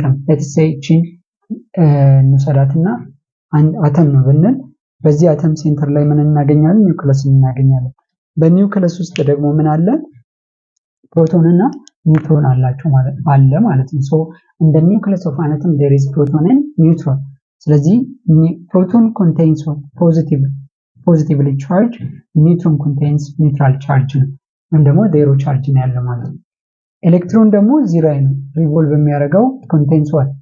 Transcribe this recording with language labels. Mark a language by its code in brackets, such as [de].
[en] let's say [am] ቺን እንሰራትና አንድ አተም ነው ብንል በዚህ አተም ሴንተር ላይ ምን እናገኛለን? ኒውክለስ እናገኛለን። በኒውክለስ ውስጥ ደግሞ ምን አለ? ፕሮቶን እና ኒውትሮን አላቸው ማለት ነው። [en] So in the nucleus of an atom there is proton and neutron. [am] ስለዚህ [en] proton contains positively charged, neutron contains neutral charge [am] ነው ወይም ደግሞ [en] zero charge [am] ነው ያለው ማለት ነው። ኤሌክትሮን ደግሞ ዜሮ ነው ሪቮልቭ የሚያደርገው [en] contains what?